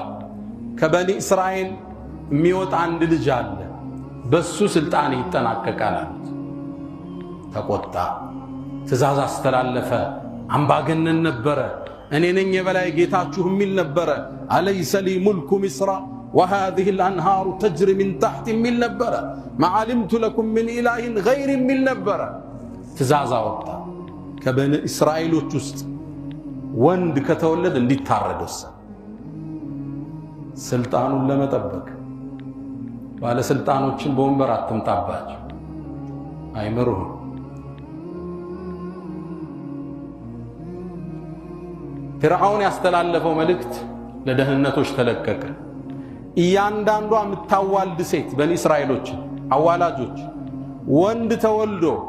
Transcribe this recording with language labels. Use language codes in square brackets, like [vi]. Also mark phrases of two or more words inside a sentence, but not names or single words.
[am] ከበኒ እስራኤል የሚወጣ አንድ ልጅ አለ፣ በሱ ስልጣን ይጠናቀቃል አሉት። ተቆጣ። ትእዛዝ አስተላለፈ። አምባገነን ነበረ። እኔ ነኝ የበላይ ጌታችሁ የሚል ነበረ። [ar] أليس لي ملك مصر وهذه الأنهار تجري من تحت [am] የሚል ነበረ። [ar] ما علمت لكم من إله غير [am] የሚል ነበረ። ትእዛዝ አወጣ። ከበኒ እስራኤሎች ውስጥ ወንድ ከተወለደ እንዲታረድ ወሰነ። ስልጣኑን ለመጠበቅ ባለስልጣኖችን በወንበር አትምጣባቸው፣ አይመሩህም። ፊርዓውን ያስተላለፈው መልእክት ለደህንነቶች ተለቀቀ። እያንዳንዷ የምታዋልድ ሴት በኒ እስራኤሎች አዋላጆች ወንድ ተወልዶ